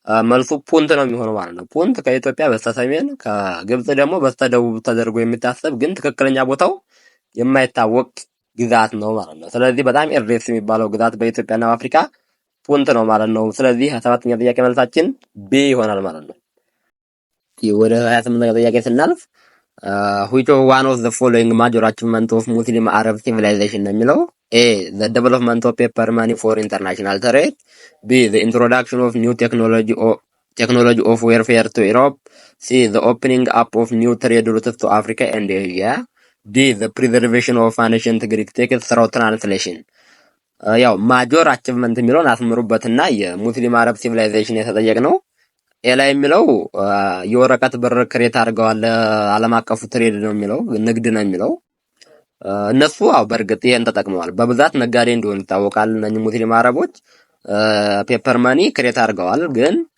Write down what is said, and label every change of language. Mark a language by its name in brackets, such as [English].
[Amharic] መልሱ ፑንት ነው የሚሆነው ማለት ነው። ፑንት ከኢትዮጵያ በስተሰሜን ከግብጽ ደግሞ በስተደቡብ ተደርጎ የሚታሰብ ግን ትክክለኛ ቦታው የማይታወቅ ግዛት ነው ማለት ነው። ስለዚህ በጣም ኤርዴስ የሚባለው ግዛት በኢትዮጵያና በአፍሪካ ፑንት ነው ማለት ነው። ስለዚህ 27ኛ ጥያቄ መልሳችን ቢ ይሆናል ማለት ነው። ወደ 28ኛ ጥያቄ ስናልፍ [English] which one of the following major achievement of Muslim Arab civilization [Amharic] ነው የሚለው A. [English] the development of paper money for international trade. B. the introduction of new technology of warfare to Europe. C. the opening up of new trade routes to Africa and Asia. D. the preservation of ancient Greek texts through translation. [Amharic] ያው ማጆር አቺቭመንት የሚለውን አስምሩበትና የሙስሊም አረብ ሲቪላይዜሽን የተጠየቅነው ኤላ የሚለው የወረቀት ብር ክሬት አድርገዋል ዓለም አቀፉ ትሬድ ነው የሚለው ንግድ ነው የሚለው እነሱ በእርግጥ ይሄን ተጠቅመዋል። በብዛት ነጋዴ እንደሆኑ ይታወቃል። እነኚህ ሙስሊም አረቦች ፔፐር መኒ ክሬት አድርገዋል፣ ግን